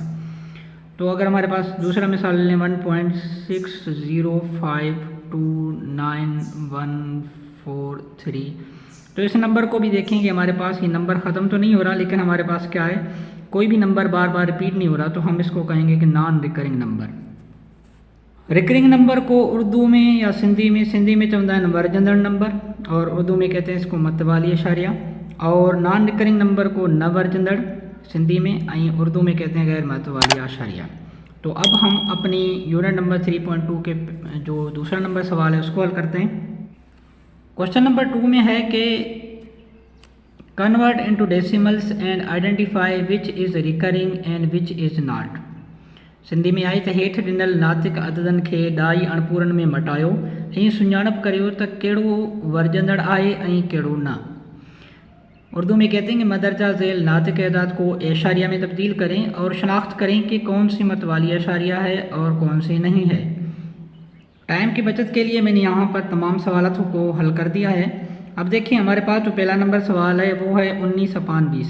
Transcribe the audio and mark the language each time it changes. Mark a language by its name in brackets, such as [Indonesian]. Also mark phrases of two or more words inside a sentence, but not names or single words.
[Urdu] تو اگر ہمارے پاس دوسرا مثال لیں 1.60529143، تو اس نمبر کو بھی دیکھیں کہ ہمارے پاس یہ نمبر ختم تو نہیں ہو رہا، لیکن ہمارے پاس کیا ہے، کوئی بھی نمبر بار بار ریپیٹ نہیں ہو رہا، تو ہم اس کو کہیں گے کہ [English] non recurring number. recurring number [Urdu] کو اردو میں یا سندھی میں [Sindhi] चवंदा आहिनि वर्जंदड़ नंबर, [Urdu] اور اردو میں کہتے ہیں اس کو مت والی اعشاریہ، اور [English] non recurring number [Urdu] को [Sindhi] न वर्जंदड़ [Urdu] سندھی میں، اردو میں کہتے ہیں غیر مت والی اعشاریہ. تو اب ہم اپنی یونٹ نمبر 3.2 کے جو دوسرا نمبر سوال ہے اس کو حل کرتے ہیں. [English] question number 2 [Urdu] میں ہے کہ [English] convert into decimals and identify which is recurring and which is not. [Sindhi] सिंधी में आई त हेठि ॾिनल नातिक अददनि खे ॾाई अणपूरनि में मटायो ऐं सुञाणप करियो त कहिड़ो वर्जंदड़ आहे ऐं कहिड़ो न। [Urdu] اردو میں کہتے ہیں کہ مندرجہ ذیل ناطق اعداد کو اعشاریہ میں تبدیل کریں اور شناخت کریں کہ کون سی مت والی اعشاریہ ہے اور کون سی نہیں ہے. ٹائم کی بچت کے لیے میں نے یہاں پر تمام سوالوں کو حل کر دیا ہے. اب دیکھیے ہمارے پاس جو پہلا نمبر سوال ہے وہ ہے 19/20.